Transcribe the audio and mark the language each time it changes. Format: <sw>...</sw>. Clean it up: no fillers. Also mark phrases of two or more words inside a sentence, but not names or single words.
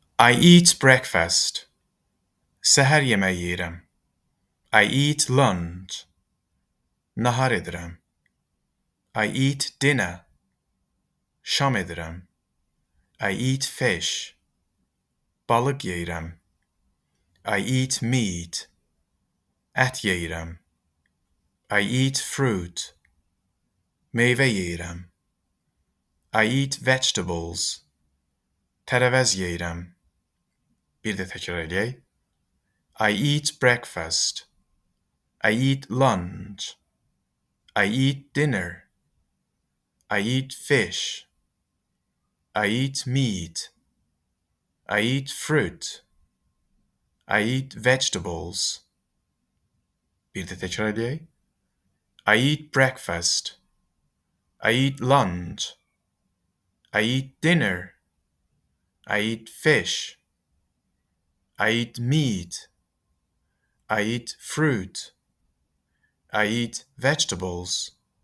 <en>I eat breakfast.</en> <az>Səhər yeməyi yeyirəm.</az> <en>I eat lunch.</en> <az>Nahar edirəm.</az> <en>I eat dinner.</en> <az>Şam edirəm.</az> <en>I eat fish.</en> <az>Balıq yeyirəm.</az> <en>I eat meat.</en> <az>Ət yeyirəm.</az> <en>I eat fruit.</en> <az>Meyvə yeyirəm.</az> <en>I eat vegetables.</en> <az>Tərəvəz yeyirəm. Bir də təkrar edək.</az> <en>I eat breakfast. I eat lunch. I eat dinner. I eat fish. I eat meat. I eat fruit. I eat vegetables.</en> <az>Bir də təkrar edək.</az> <en>I eat breakfast. I eat lunch. I eat dinner. I eat fish. I eat meat. I eat fruit. I eat vegetables.</en>